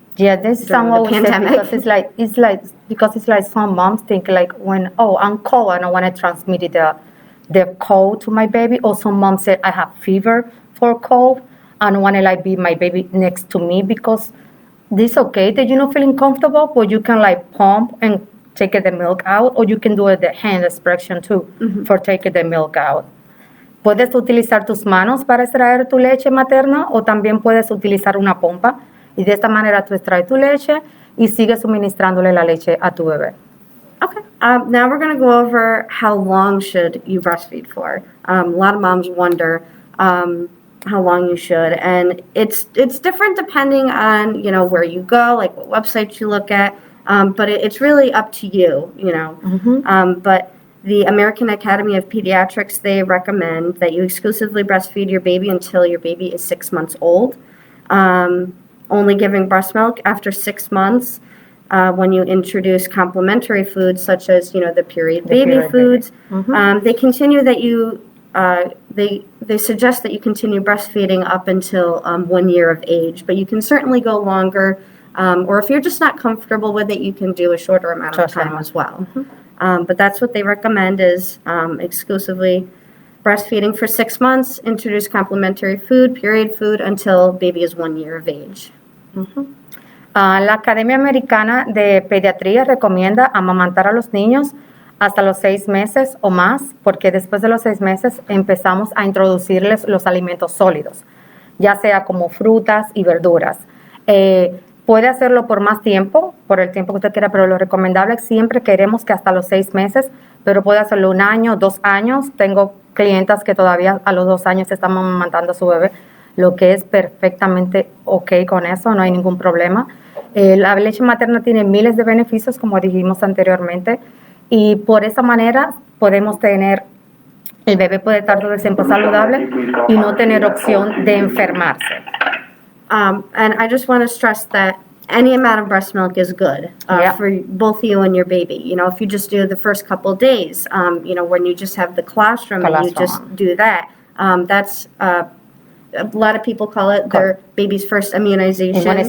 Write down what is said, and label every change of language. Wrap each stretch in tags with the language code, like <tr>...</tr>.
<en>Yeah, this is somewhat because it's like some moms think like when I'm cold, I don't want to transmit the cold to my baby. Or some moms say I have fever for cold. I don't want to be my baby next to me because this okay that you're not feeling comfortable, but you can pump and take the milk out, or you can do the hand expression too for taking the milk out.</en> <es>Puedes utilizar tus manos para extraer tu leche materna o también puedes utilizar una pompa y de esta manera tú extraes tu leche y sigues suministrándole la leche a tu bebé.</es> <en>Okay. Now we're going to go over how long should you breastfeed for. A lot of moms wonder how long you should, and it's different depending on where you go, like what websites you look at, but it's really up to you, But the American Academy of Pediatrics, they recommend that you exclusively breastfeed your baby until your baby is 6 months old. Only giving breast milk after 6 months. When you introduce complementary foods such as the period baby foods, they continue that you they suggest that you continue breastfeeding up until 1 year of age, but you can certainly go longer, or if you're just not comfortable with it, you can do a shorter amount of time as well. But that's what they recommend is exclusively breastfeeding for 6 months, introduce complementary food, period food, until baby is 1 year of age.</en> <es>La Academia Americana de Pediatría recomienda amamantar a los niños hasta los 6 meses o más, porque después de los 6 meses empezamos a introducirles los alimentos sólidos, ya sea como frutas y verduras. Puede hacerlo por más tiempo, por el tiempo que usted quiera, pero lo recomendable siempre queremos que hasta los 6 meses, pero puede hacerlo 1 año, 2 años. Tengo clientas que todavía a los 2 años están amamantando a su bebé, lo que es perfectamente ok con eso, no hay ningún problema. La leche materna tiene miles de beneficios, como dijimos anteriormente, y por esa manera podemos tener, el bebé puede estar todo el tiempo saludable y no tener opción de enfermarse.</es> <en>And I just want to stress that any amount of breast milk is good for both you and your baby. If you just do the first couple of days, when you just have the colostrum and you just do that, that's a lot of people call it their baby's first immunization.</en>